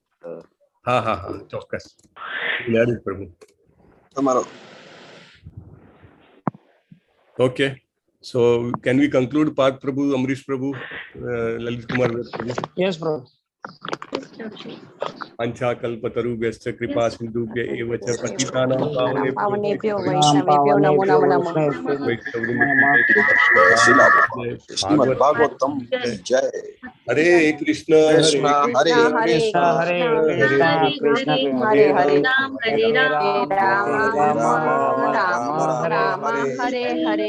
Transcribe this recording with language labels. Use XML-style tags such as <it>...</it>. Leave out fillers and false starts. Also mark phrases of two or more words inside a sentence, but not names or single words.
<gu>હા ચોક્કસ પ્રભુ તમારો.</gu> <en>okay, so can we conclude?</en> <gu>પાર્થ પ્રભુ, અમરીશ પ્રભુ, લલિત કુમાર પ્રભુ. યસ પ્રભુ.</gu> <sa>पांचा कल्पतरुभ्यश्च कृपा सिंधुभ्य एव च पतितानां પાવનેભ્યો પાવનેભ્યો वैष्णवेभ्यो नमो नमः.</sa> <gu>શ્રીમદ ભાગવતમ જય. હરે કૃષ્ણ હરે હરે કૃષ્ણ હરે હરે રામ હરે રામ રામ રામ રામ રામ હરે હરે</gu>